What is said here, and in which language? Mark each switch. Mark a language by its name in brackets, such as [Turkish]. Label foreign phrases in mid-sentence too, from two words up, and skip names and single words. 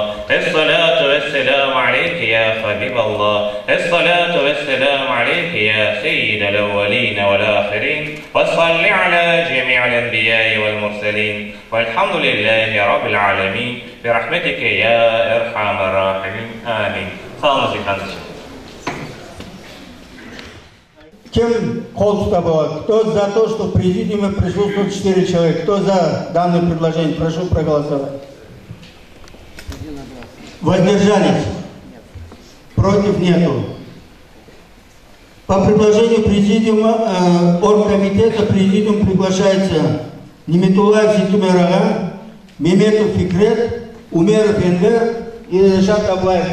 [Arabic] الصلاة والسلام عليك يا حبيب الله. الصلاة والسلام عليك يا سيد الأولين والآخرين. وصل على جميع الأنبياء والمرسلين والحمد لله رب العالمين برحمتك يا أرحم الراحمين. آمين. [Turkish] Sağ olun kardeşim. [Russian] Чем холста было? Кто за то, что в президиуме присутствует 4 человека? Кто за данное предложение? Прошу проголосовать. Воздержались? Против нету. По предложению президиума, оргкомитета, президиум приглашается Неметуллаев Зитумер Ага, Меметов Фикрет, Умеров Энвер и Решат Аблаев.